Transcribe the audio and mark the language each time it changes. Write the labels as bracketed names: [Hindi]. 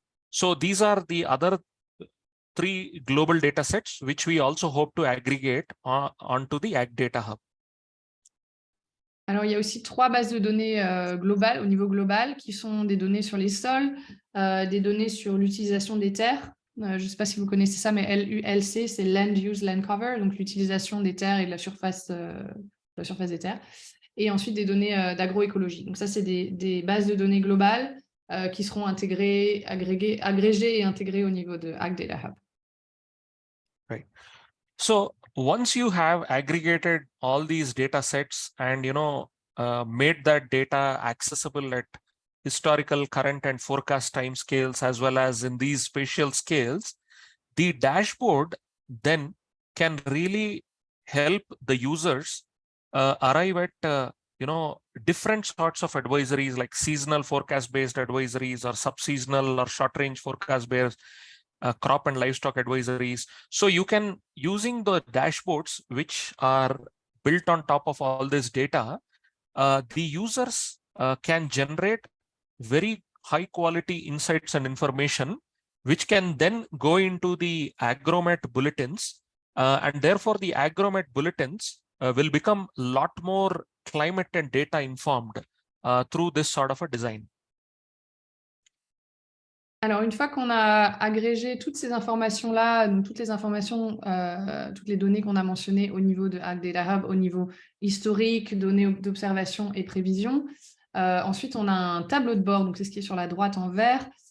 [English] So these are the other 3 global data sets, which we also hope to aggregate onto the AgDataHub. [French] Alors, il y a aussi 3 bases de données globales, au niveau global, qui sont des données sur les sols, des données sur l'utilisation des terres. Je ne sais pas si vous connaissez ça, mais LULC, c'est Land Use, Land Cover, donc l'utilisation des terres et de la surface des terres. Et ensuite, des données d'agroécologie. Donc ça, c'est des bases de données globales qui seront intégrées, agrégées et intégrées au niveau de AgDataHub. [English] Right. So once you have aggregated all these data sets and made that data accessible at historical, current, and forecast time scales, as well as in these spatial scales, the dashboard then can really help the users arrive at different sorts of advisories, like seasonal forecast-based advisories, or sub-seasonal or short-range forecast-based crop and livestock advisories. So you can, using the dashboards which are built on top of all this data, the users can generate very high quality insights and information, which can then go into the Agromet bulletins, and therefore the Agromet bulletins will become a lot more climate and data informed through this sort of a design. [French] Alors, une fois qu'on a agrégé toutes ces informations-là, donc toutes les informations, toutes les données qu'on a mentionnées au niveau de AgDataHub, au niveau historique, données d'observation et prévision, ensuite, on a un tableau de bord, donc c'est ce qui est sur la droite en vert.